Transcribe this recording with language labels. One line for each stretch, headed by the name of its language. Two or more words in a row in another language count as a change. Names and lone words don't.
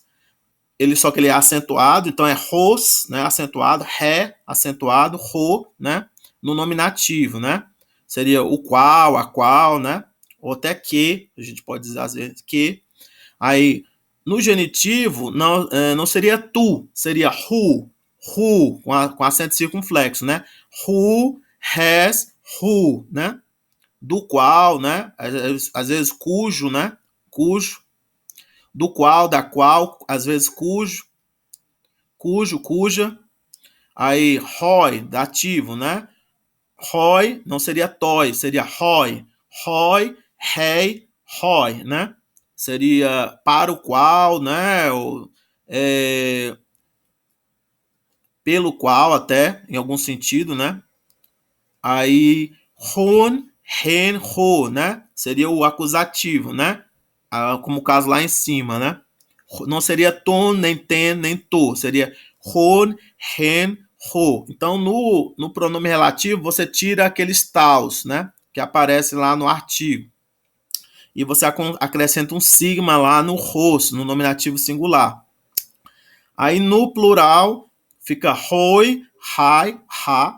Portuguese: Só que ele é acentuado, então é ros, né, acentuado, ré, acentuado, ro, né, no nominativo, né? Seria o qual, a qual, né? Ou até que, a gente pode dizer às vezes que. Aí, no genitivo, não seria tu, seria who, com acento circunflexo, né?
Greek: Who has who,
Portuguese: né? Do qual, né? Às vezes cujo, né? Cujo. Do qual, da qual, às vezes cujo, cuja. Aí, roi, dativo, né? Roi não seria toi, seria roi.
Greek: Roi, rei, roi,
Portuguese: né? Seria para o qual, né? Ou, pelo qual até, em algum sentido, né? Aí,
Greek: hon, hen, ho,
Portuguese: né? Seria o acusativo, né? Como o caso lá em cima, né? Não seria ton, nem ten, nem to. Seria
Greek: hon, hen, ho.
Portuguese: Então, no pronome relativo, você tira aqueles taus, né? Que aparece lá no artigo. E você acrescenta um sigma lá no ros, no nominativo singular. Aí no plural fica
Greek: roi, rai, ha.